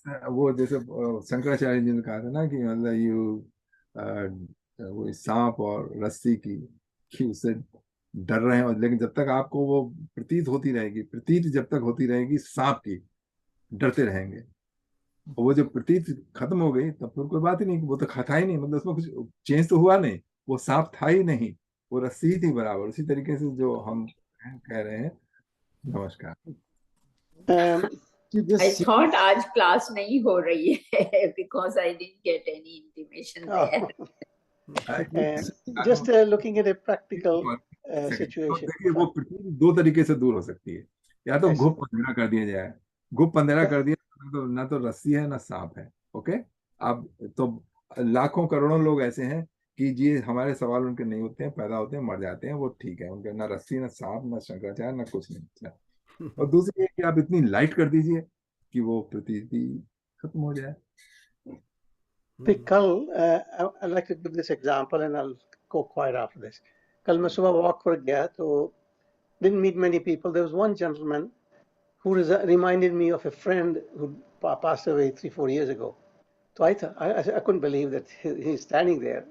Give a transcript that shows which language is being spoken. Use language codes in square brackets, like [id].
[hi] वो जैसे शंकराचार्य जी ने कहा था ना कि मतलब वो सांप और रस्सी की कि उससे डर रहे हैं, लेकिन जब तक आपको वो प्रतीत जब तक होती रहेगी सांप की, डरते रहेंगे. और वो जब प्रतीत खत्म हो गई तब फिर कोई बात ही नहीं, वो तो खाता ही नहीं, मतलब उसमें कुछ चेंज तो हुआ नहीं, वो सांप था ही नहीं, वो रस्सी थी बराबर. उसी तरीके से जो हम कह रहे हैं. नमस्कार. [en] I thought [hi] आज क्लास नहीं हो रही है [en] because I didn't get any intimation there. Just looking at a practical situation. [hi] देखिए, वो प्रतीत दो तरीके से दूर हो सकती है. या तो घुप अंधेरा कर दिया जाए, घुप अंधेरा कर दिया तो ना तो रस्सी है ना सांप है. ओके, अब तो लाखों करोड़ों लोग ऐसे हैं कि जी हमारे सवाल उनके नहीं होते हैं, पैदा होते हैं, मर जाते हैं, वो ठीक है, उनके ना रस्सी ना सांप ना शंकराचार्य ना कुछ नहीं. और दूसरी है कि आप इतनी लाइट कर दीजिए कि वो प्रतीति खत्म हो जाए. [en] कल I'd like to give this example and I'll go quiet after this. [hi] कल मैं सुबह वॉक पर गया तो [en] didn't meet many people. There was one gentleman who reminded me of a friend who passed away 3-4 years ago. So I couldn't believe that he's standing there.